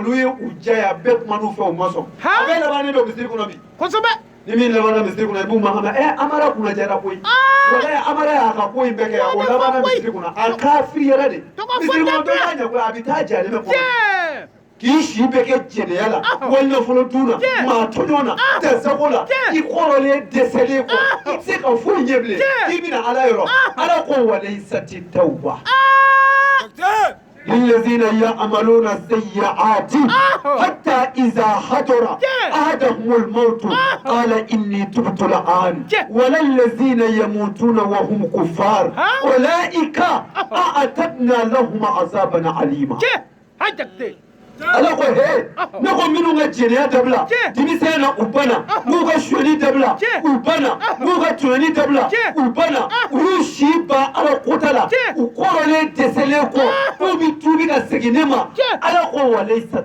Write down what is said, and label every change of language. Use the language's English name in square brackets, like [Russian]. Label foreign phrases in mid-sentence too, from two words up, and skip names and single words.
[Bambara] olu ye u jaya bɛɛ kuma n'u fɛ u ma sɔn a bɛ labannen don misiri kɔnɔ bi ni min labanna misiri kɔnɔ i b'u mankan mɛn amara kunna jara koyi walayi amara y'a ka ko in bɛɛ kɛ o labanna misiri kɔnɔ a kafiri yɛrɛ de misiri kɔnɔ dɔ b'a ɲɛ koyi a bɛ taa jalen bɛ kɔnɔ k'i si bɛ kɛ jɛnɛya la wali nafolo dun na maa tɔɲɔ na tɛsago la i kɔrɔlen dɛsɛlen kɔ i tɛ se ka foyi ɲɛ bilen k'i bɛna ala yɔrɔ ala ko [Arabic] وليست التوبة للذين يعملون السيئات حتى إذا حضر أحدهم الموت قال إني تبت الآن ولا الذين يموتون وهم كفار أولئك أعتدنا لهم عذابا عليما [Bambara] ala ko he ne ko minnu ka jɛnɛya dabila denmisɛn na u banna n'u ka sonyali dabila u banna n'u ka tɔɲɔni dabila u banna u y'u si ban ala kota la u kɔrɔlen dɛsɛlen kɔ n'u bɛ tuubi ka segin ne ma ala ko walaysa